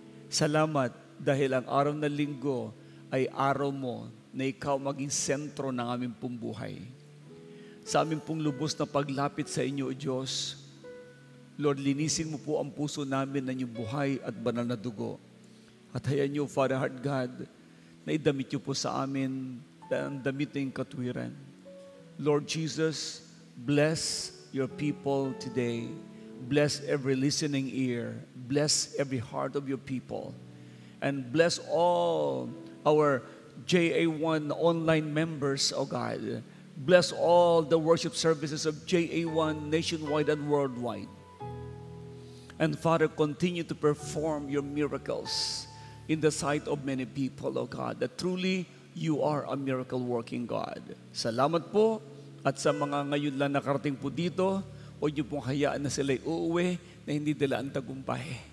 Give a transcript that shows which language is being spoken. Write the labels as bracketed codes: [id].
[tl] Salamat dahil ang araw na linggo ay araw mo na ikaw maging sentro ng aming pong buhay. Sa aming pong lubos na paglapit sa inyo, O Diyos, Lord, linisin mo po ang puso namin ng iyong buhay at banal na dugo. At hayaan niyo, Father Heart God, na idamit niyo po sa amin ang damit ng katwiran. [en] Lord Jesus, bless your people today. Bless every listening ear. Bless every heart of your people. And bless all our JA1 online members, O God. Bless all the worship services of JA1 nationwide and worldwide. And Father, continue to perform your miracles in the sight of many people, O God, that truly you are a miracle-working God. [tl] Salamat po. At sa mga ngayon lang nakarating po dito, huwag niyo pong hayaan na sila'y uuwi na hindi dala ang tagumpay.